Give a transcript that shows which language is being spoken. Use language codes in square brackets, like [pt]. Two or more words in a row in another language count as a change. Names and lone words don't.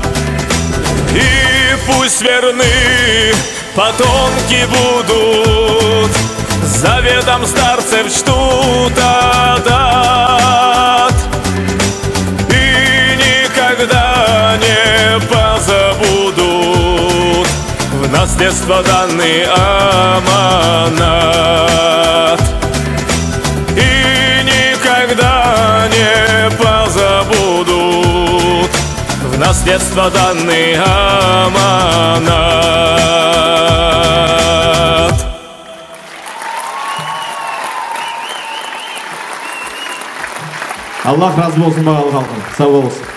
[ru] И пусть верны потомки будут, заветом старцев чтут адат, и никогда не позабудут в наследство данный аманат. И никогда не позабудут в наследство данный аманат. [kk] Аллах разы болсын бағалы халқым, сау болыңыз.